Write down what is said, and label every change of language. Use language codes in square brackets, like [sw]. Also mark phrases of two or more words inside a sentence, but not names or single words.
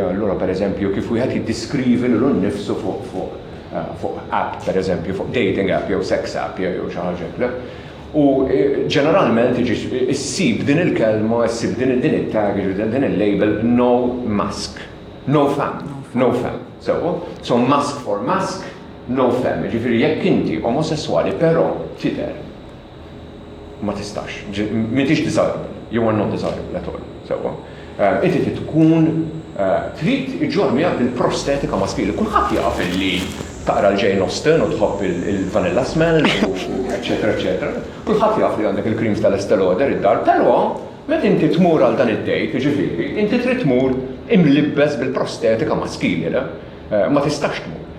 [mt] Allura pereżempju kif wieħed jiddiskrivi lilu nnifsu fuq app, pereżempju, fuq [en] dating app [mt] jew [en] sex app [mt] jew xi ħaġa. U ġeneralment issib din il-kelma, issib din it-tag, din il-label [en] no mask, no femme. So mask for mask, no femme. [mt] Ġifieri jekk inti omosessuali però tidher ma tistax, m'intix desirable, [en] you are not desirable at all. [mt] So inti tkun trid iġġor miegħek il-prostetika maskili. Kulħadd jaf illi taqra l-Jane Austen u tħobb il- [en] vanilla smell, [mt] eċetera, eċetera. Kulħadd jaf li għandek il-creams tal-Estée Lauder id-dar, però meta inti tmur għal dan id-dejt, jiġifieri, inti trid tmur imlibbes bil-prostetika maskili, ma tistax tmur.